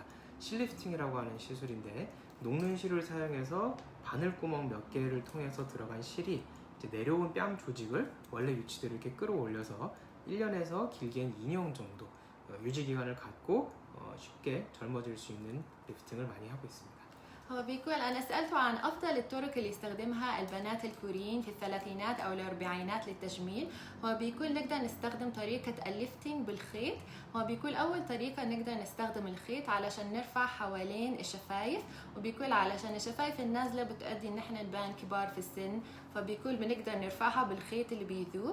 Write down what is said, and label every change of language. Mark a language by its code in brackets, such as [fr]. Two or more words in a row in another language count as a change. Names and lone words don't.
[ko] 실리프팅이라고 하는 시술인데, 녹는 실을 사용해서 바늘구멍 몇 개를 통해서 들어간 실이 이제 내려온 뺨 조직을 원래 위치대로 이렇게 끌어올려서 1년에서 길게는 2년 정도 유지 기간을 갖고 쉽게 젊어질 수 있는 리프팅을 많이 하고 있습니다. [ar] هو بيقول أنا سألته عن أفضل الطرق اللي يستخدمها البنات الكوريين في الثلاثينات أو الأربعينات للتجميل. هو بيقول نقدر نستخدم طريقة الليفتنج بالخيط. هو بيقول أول طريقة نقدر نستخدم الخيط علشان نرفع حوالين الشفايف، وبيقول علشان الشفايف النازلة بتؤدي إن احنا نبان كبار في السن، فبيقول بنقدر نرفعها بالخيط اللي بيذوب.